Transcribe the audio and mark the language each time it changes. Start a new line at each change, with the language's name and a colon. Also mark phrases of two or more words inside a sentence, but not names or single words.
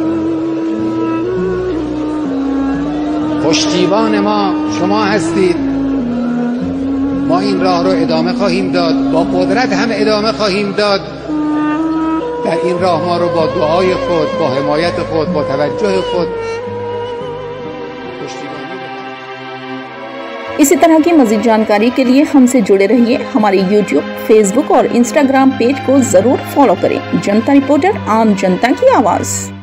Persian: پشتیبان ما شما هستید. ما این راه رو ادامه خواهیم داد، با قدرت هم ادامه خواهیم داد. در این راه ما رو با دعای خود، با حمایت خود، با توجه خود
Hindi: इसी तरह की मजीद जानकारी के लिए हमसे जुड़े रहिए। हमारे YouTube, Facebook और Instagram पेज को जरूर फॉलो करें। जनता रिपोर्टर, आम जनता की आवाज़।